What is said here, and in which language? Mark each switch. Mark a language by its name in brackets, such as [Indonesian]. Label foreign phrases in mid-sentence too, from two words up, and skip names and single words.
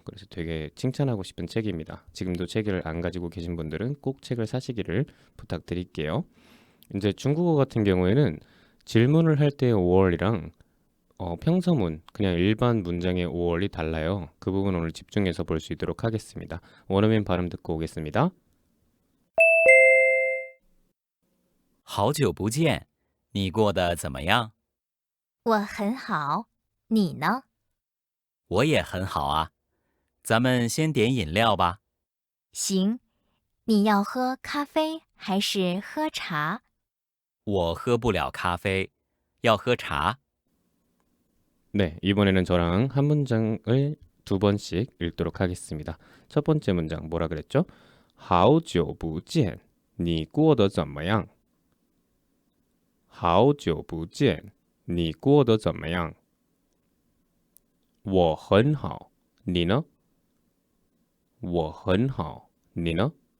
[Korean] 그래서 되게 칭찬하고 싶은 책입니다. 지금도 책을 안 가지고 계신 분들은 꼭 책을 사시기를 부탁드릴게요. 이제 중국어 같은 경우에는 질문을 할 때의 5월이랑 평서문, 그냥 일반 문장의 5월이 달라요. 그 부분 오늘 집중해서 볼 수 있도록 하겠습니다. 원어민 발음 듣고 오겠습니다. [Chinese] 好久不见，你过得怎么样？我很好，你呢？我也很好啊。咱们先点饮料吧。行，你要喝咖啡还是喝茶？我喝不了咖啡，要喝茶。 [Korean] 네, 이번에는 저랑 한 문장을 두 번씩 읽도록 하겠습니다. 첫 번째 문장 뭐라 그랬죠? [Chinese] 好久不见,你过得怎么样?好久不见,你过得怎么样? 我很好,你呢?我很好,你呢?